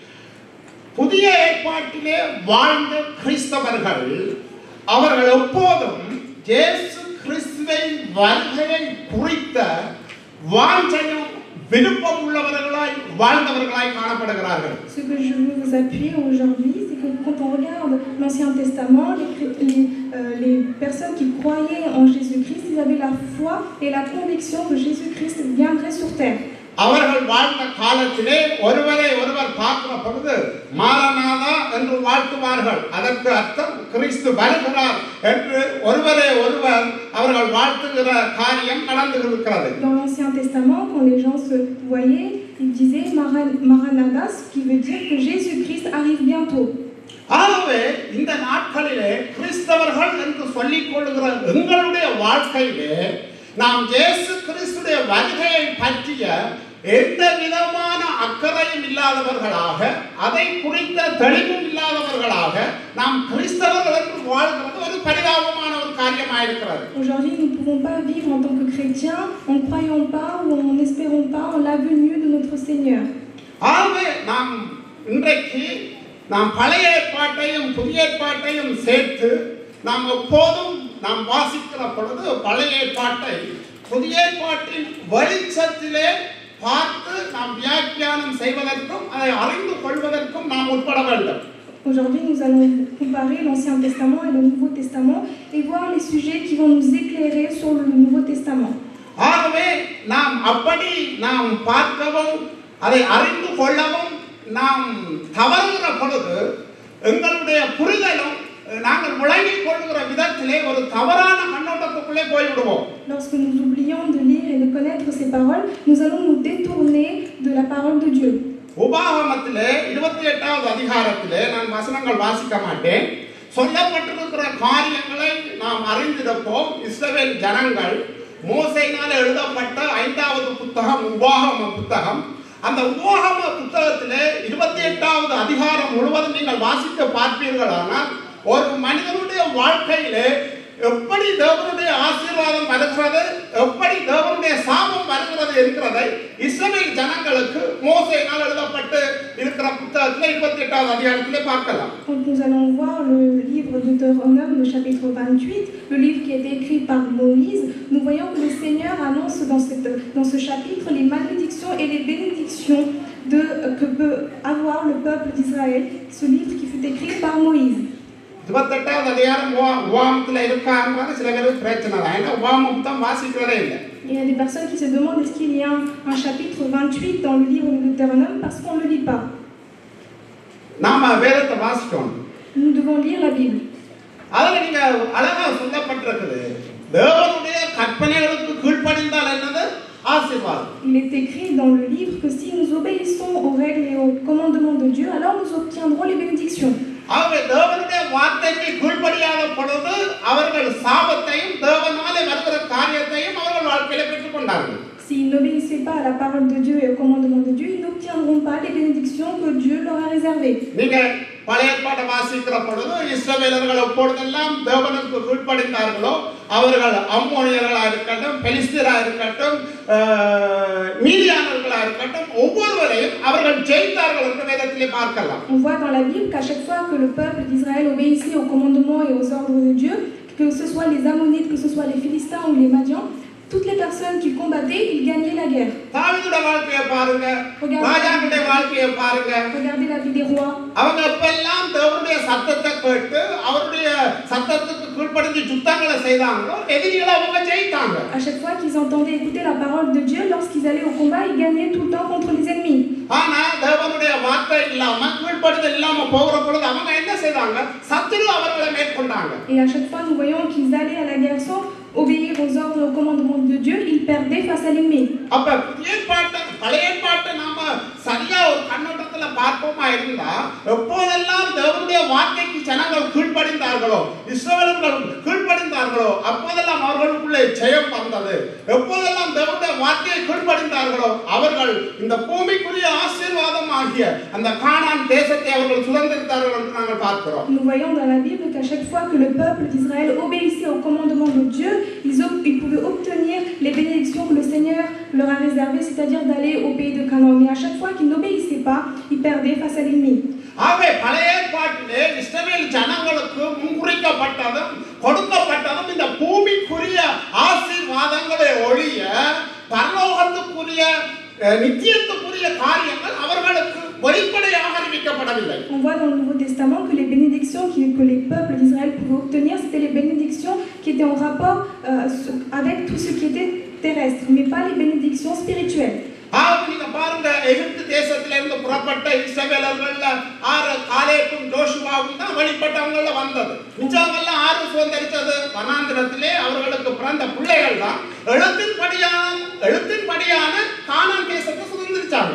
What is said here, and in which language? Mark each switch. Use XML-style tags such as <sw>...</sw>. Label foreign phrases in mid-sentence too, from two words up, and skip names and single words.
<ta>புதிய ஏற்பாட்டிலே வாழ்ந்த கிறிஸ்தவர்கள் அவர்கள் எப்போதும் இயேசு கிறிஸ்துவின் வருகையை குறித்த வாஞ்சையும் விருப்பம் உள்ளவர்களாய் வாழ்ந்தவர்களாய் காணப்படுகிறார்கள்.</ta> <fr>Ce que je veux vous appuyer aujourd'hui, c'est que quand on regarde l'Ancien Testament, les personnes qui croyaient en Jésus-Christ, ils avaient la foi et la conviction que Jésus-Christ viendrait sur terre.</fr> <ta>அவர்கள் வாழ்ந்த காலத்திலே ஒருவரை ஒருவர் பார்க்கிற பொழுது மாரநாதா என்று வாழ்த்துவார்கள். அதற்கு அர்த்தம் கிறிஸ்து வருகிறார் என்று ஒருவரை ஒருவர் அவர்கள் வாழ்த்துகிற காரியம் நடந்து இருக்கிறது.</ta> <fr>Dans l'Ancien Testament, quand les gens se voyaient, ils disaient Maranatha, ce qui veut dire que Jésus-Christ arrive bientôt.</fr> <ta>ஆகவே இந்த நாட்களிலே கிறிஸ்தவர்கள் என்று சொல்லிக் கொள்ளுகிற எங்களுடைய வாழ்க்கையிலே நாம் இயேசு கிறிஸ்துடைய வருகையை பற்றிய எந்த விதமான அக்கறையும் இல்லாதவர்களாக, அதை குறித்த தெளிவும் இல்லாதவர்களாக நாம் கிறிஸ்தவர்கள் என்று வாழ்கிறது ஒரு பரிதாபமான ஒரு காரியமாயிருக்கிறது.</ta> <fr>Aujourd'hui, nous ne pouvons pas vivre en tant que chrétiens en ne croyant pas ou en n'espérant pas en la venue de notre Seigneur.</fr> <ta>ஆகவே நாம் இன்றைக்கு நாம் பழைய ஏற்பாட்டையும் புதிய ஏற்பாட்டையும் சேர்த்து நாம் எப்போதும் நாம் வாசிக்கிற பொழுது பழைய ஏற்பாட்டை புதிய ஏற்பாட்டின் வெளிச்சத்திலே பார்த்து நாம் வியாக்கியானம் செய்வதற்கும் அதை அறிந்து கொள்வதற்கும் நாம் உட்பட வேண்டும்.</ta> <fr>Aujourd'hui, nous allons comparer l'Ancien Testament et le Nouveau Testament et voir les sujets qui vont nous éclairer sur le Nouveau Testament.</fr> <ta>ஆகவே நாம் அப்படி நாம் பார்க்கவும் அதை அறிந்து கொள்ளவும் நாம் தவறுகிற பொழுது எங்களுடைய புரிதலும் நாங்கள் விளங்கிக் கொள்ளுகிற விதத்திலே ஒரு தவறான கண்ணோட்டத்துக்குள்ளே போய்விடுவோம்.</ta> <fr>Lorsque nous oublions de lire et de connaître ces paroles, nous allons nous détourner de la parole de Dieu.</fr> <ta>உபாகமத்திலே 28வது அதிகாரத்திலே நான் வசனங்கள் வாசிக்க மாட்டேன். சொல்லப்பட்டிருக்கிற காரியங்களை நாம் அறிந்திருப்போம். இஸ்ரவேல் ஜனங்கள் மோசேயினால் எழுதப்பட்ட 5வது புத்தகம் உபாகம புத்தகம். அந்த உபாகம புத்தகத்திலே 28வது அதிகாரம் முழுவதும் நீங்கள் வாசிக்க பார்ப்பீர்களானால் ஒரு மனிதனுடைய வாழ்க்கையிலே எப்படி தேவனுடைய ஆசீர்வாதம் வருகிறது, எப்படி தேவனுடைய சாபம் வருகிறது என்கிறதை இஸ்ரவேல் ஜனங்களுக்கு மோசேயினால் எழுதப்பட்டு இருக்கிற புத்தகத்திலே 28வது அதிகாரத்திலே பார்க்கலாம்.</ta> <fr>Quand nous allons voir le livre de Deutéronome, le chapitre 28, le livre qui a été écrit par Moïse, nous voyons que le Seigneur annonce dans ce chapitre les malédictions et les bénédictions que peut avoir le peuple d'Israël, ce livre qui fut écrit par Moïse.</fr> <ta>28வது அதிகாரம் உபாகமத்தில் இருக்கான்றது சில பேருக்கு பிரச்சனை தான். ஏன்னா உபாகமம் தான் வாசிக்கிறதே இல்லை.</ta> <fr>Il y a des personnes qui se demandent est-ce qu'il y a un chapitre 28 dans le livre de Deutéronome parce qu'on ne le lit pas.</fr> <ta>நாம வேதத்தை வாசிக்கணும்.</ta> <fr>Nous devons lire la Bible.</fr> <ta>அதுல நீங்க அழகா சொல்லப்பட்டிருக்குது, தேவனுடைய கற்பனைகளுக்கு கீழ்ப்படிந்தால் என்னது ஆசீர்வாதம்.</ta> <fr>Il est écrit dans le livre que si nous obéissons aux règles et aux commandements de Dieu, alors nous obtiendrons les bénédictions.</fr> <ta>ஆகவே தேவனுடைய வார்த்தைக்கு கீழ்ப்படியாத பொழுது அவர்கள் சாபத்தையும் தேவனாலே வருகிற காரியத்தையும் அவர்கள் வாழ்க்கையில பெற்றுக் கொண்டார்கள்.</ta> <fr>S'ils n'obéissaient pas à la parole de Dieu et au commandement de Dieu, ils n'obtiendront pas les bénédictions que Dieu leur a réservées.</fr> <ta>நீங்க பழைய ஏற்பாட்டை வாசிக்கிற பொழுது இஸ்ரவேலர்கள் எப்பொழுதெல்லாம் தேவனுக்கு கீழ்ப்படிந்தார்களோ அவர்கள் அம்மோனியர்களா இருக்கட்டும், பெலிஸ்தீரா இருக்கட்டும், மீதியானவர்களா இருக்கட்டும், ஒவ்வொருவரையும் அவர்கள் ஜெயித்தார்கள் என்று வேதத்திலே பார்க்கலாம்.</ta> <fr>On voit dans la Bible qu'à chaque fois que le peuple d'Israël obéissait aux commandements et aux ordres de Dieu, que ce soit les Ammonites, que ce soit les Philistins ou les Madians, toutes les personnes qu'il combattait, il gagnait la guerre.</fr> <ta>தாவீதுடைய வாழ்க்கையை பாருங்க, ராஜாக்களுடைய வாழ்க்கையை பாருங்க.</ta> <fr>Regardez la vie des rois.</fr> <ta>அவங்க எப்பெல்லாம் தேவனுடைய சத்தத்தை கேட்டு அவருடைய சத்தத்துக்கு கீழ்ப்படிந்து யுத்தங்களை செய்தாங்களோ எதிரிகளை அவங்க ஜெயித்தாங்க.</ta> <fr>À chaque fois qu'ils entendaient écouter la parole de Dieu, lorsqu'ils allaient au combat, ils gagnaient tout le temps contre les ennemis.</fr> <ta>ஆனா தேவனுடைய வார்த்தை இல்லாம கீழ்ப்படிதல் இல்லாம போகிற பொழுது அவங்க என்ன செய்தாங்க? சத்துரு அவர்களை மேற்கொண்டாங்க.</ta> <fr>Et à chaque fois, nous voyons qu'ils allaient à la guerre sans obéir aux ordres et aux commandements de Dieu, ils perdaient face à l'ennemi.</fr> <ta>அப்ப புதிய ஏற்பாட்டை பழைய ஏற்பாட்டை நாம சரியா ஒரு கண்ணோட்டத்துல பார்ப்போமா இருந்தா எப்போதெல்லாம் தேவனுடைய வார்த்தைக்கு ஜனங்கள் கீழ்ப்படிந்தார்களோ இஸ்ரவேலர்கள் கீழ்ப்படிந்தார்களோ அப்போதெல்லாம் அவர்களுக்குள்ளே ஜெயம் வந்தது. எப்போதெல்லாம் தேவனுடைய வார்த்தையை கீழ்ப்படிந்தார்களோ அவர்கள் இந்த பூமிக்குரிய ஆசீர்வாதம் ஆகிய அந்த கானான் தேசத்தை அவர்கள் சுதந்திரித்தார்கள் என்று நாங்கள் பார்க்கிறோம்.</ta> <fr>Nous voyons dans la Bible qu'à chaque fois que le peuple d'Israël obéissait aux commandements de Dieu, ils pouvaient obtenir les bénédictions que le Seigneur leur a réservées, c'est-à-dire d'aller au pays de Canaan. Mais à chaque fois qu'ils n'obéissaient pas, ils perdaient face à l'ennemi.</fr> <ta>ஆகவே பழைய ஏற்பாட்டிலே இஸ்ரவேல் ஜனங்களுக்கு முன்குறிக்கப்பட்டதும் கொடுக்கப்பட்டதும் இந்த பூமிக்குரிய ஆசீர்வாதங்களை ஒழிய பரலோகத்துக்குரிய நித்தியத்துக்குரிய காரியங்கள் அவர்களுக்கு வெளிப்படையாக அறிவிக்கப்படவில்லை.</ta> <fr>On voit dans le Nouveau Testament que les bénédictions que les peuples d'Israël pouvaient obtenir, c'était les bénédictions qui étaient en rapport avec tout ce qui était terrestre, mais pas les bénédictions spirituelles.</fr> <ta>நீங்க பாருங்க, எகிப்து தேசத்திலிருந்து புறப்பட்ட இஸ்ரவேலர்கள்ல 6 காலேபும் யோசுவாவும் தான் வெளிப்பட்டவங்கள வந்தது. மிச்சவங்கெல்லாம் 6 சுதந்திரித்தது வனாந்திரத்திலே அவர்களுக்கு பிறந்த பிள்ளைகள் தான் எழுத்தின்படியான கானான் தேசத்தை சுதந்திரிச்சாங்க.</ta>